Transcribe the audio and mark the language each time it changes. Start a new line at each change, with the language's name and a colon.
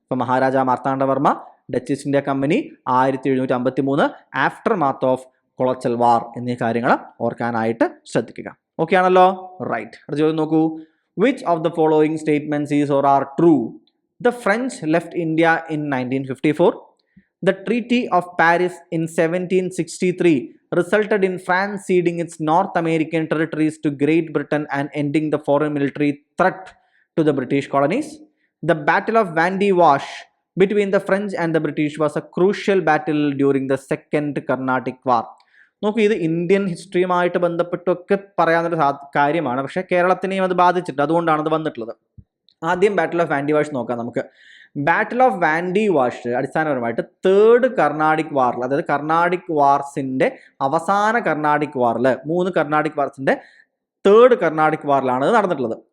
Malayalam: ഇപ്പൊ Maharaja Marthanda Varma, Dutch east India company 1753, after math of Colachel വാർ എന്നീ കാര്യങ്ങൾ ഓർക്കാനായിട്ട് ശ്രദ്ധിക്കുക. ഓക്കെ ആണല്ലോ? റൈറ്റ്. അടുത്ത ചോദ്യം നോക്കൂ.
English: Which of the following statements is or are true? The French left India in 1954. The Treaty of Paris in 1763 resulted in France ceding its North American territories to Great Britain and ending the foreign military threat to the British colonies. The Battle of Vandy Wash between the French and the British was a crucial battle during the Second Carnatic War.
Malayalam: നോക്കൂ, ഇത് Indian ഹിസ്റ്ററിയുമായിട്ട് ബന്ധപ്പെട്ടൊക്കെ പറയാവുന്നൊരു കാര്യമാണ്. പക്ഷേ കേരളത്തിനെയും അത് ബാധിച്ചിട്ടുണ്ട്. അതുകൊണ്ടാണ് അത് വന്നിട്ടുള്ളത്. ആദ്യം ബാറ്റിൽ ഓഫ് വാൻഡി വാഷ് നോക്കാം നമുക്ക്. ബാറ്റിൽ ഓഫ് വാൻഡി വാഷ് അടിസ്ഥാനപരമായിട്ട് തേർഡ് കർണാടിക് വാറിൽ, അതായത് കർണാടിക് വാർസിന്റെ അവസാന കർണാടിക് വാറിൽ, 3 കർണാടിക് വാർസിന്റെ തേർഡ് കർണാടിക് വാറിലാണ് ഇത് നടന്നിട്ടുള്ളത്.